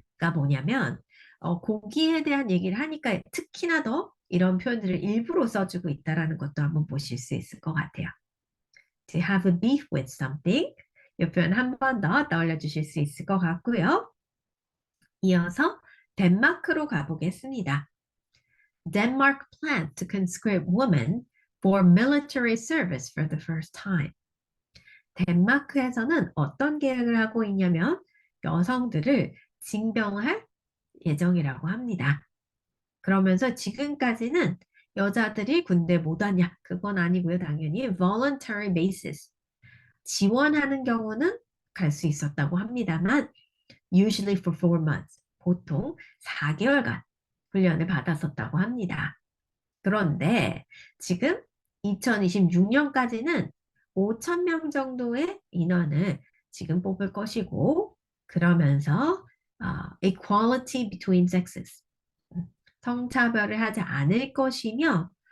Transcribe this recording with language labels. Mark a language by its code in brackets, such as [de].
[ko] 가 뭐냐면 고기에 대한 얘기를 하니까 특히나 더 이런 표현들을 일부러 써주고 있다라는 것도 한번 보실 수 있을 것 같아요. [en] To have a beef with something [ko] 이 표현 한 번 더 떠올려 주실 수 있을 것 같고요. 이어서 덴마크로 가보겠습니다. [en] Denmark plans to conscript women for military service for the first time. [ko] 덴마크에서는 어떤 계획을 하고 있냐면 여성들을 징병할 예정이라고 합니다. 그러면서 지금까지는 여자들이 군대 못 왔냐? 그건 아니고요. 당연히 [en] voluntary basis. [ko] 지원하는 경우는 갈 수 있었다고 합니다만 [en] usually for 4 months. [ko] 보통 4개월간 훈련을 받았었다고 합니다. 그런데 지금 2026년까지는 5천 명 정도의 인원을 지금 뽑을 것이고 그러면서 [en] equality between sexes [ko] 성차별을 하지 않을 것이며